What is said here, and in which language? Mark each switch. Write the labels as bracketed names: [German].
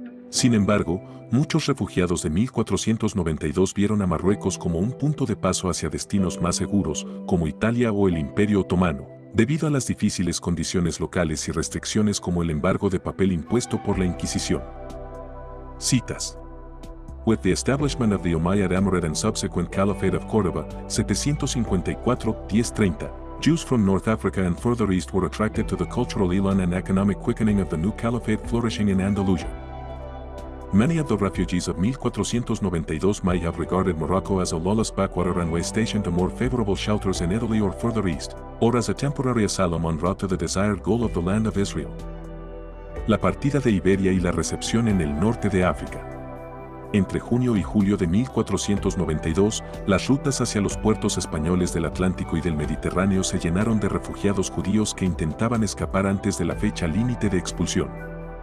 [Spanish] Sin embargo, muchos refugiados de 1492 vieron a Marruecos como un punto de paso hacia destinos más seguros, como Italia o el Imperio Otomano, debido a las difíciles condiciones locales y restricciones como el embargo de papel impuesto por la Inquisición. Citas. [English] With the establishment of the Umayyad Emirate and subsequent Caliphate of Córdoba, 754-1030, Jews from North Africa and further east were attracted to the cultural elan and economic quickening of the new caliphate flourishing in Andalusia. Many of the refugees of 1492 might have regarded Morocco as a lawless backwater and way station to more favorable shelters in Italy or further east, or as a temporary asylum en route to the desired goal of the land of Israel. [Spanish] La partida de Iberia y la recepción en el norte de África. Entre junio y julio de 1492, las rutas hacia los puertos españoles del Atlántico y del Mediterráneo se llenaron de refugiados judíos que intentaban escapar antes de la fecha límite de expulsión.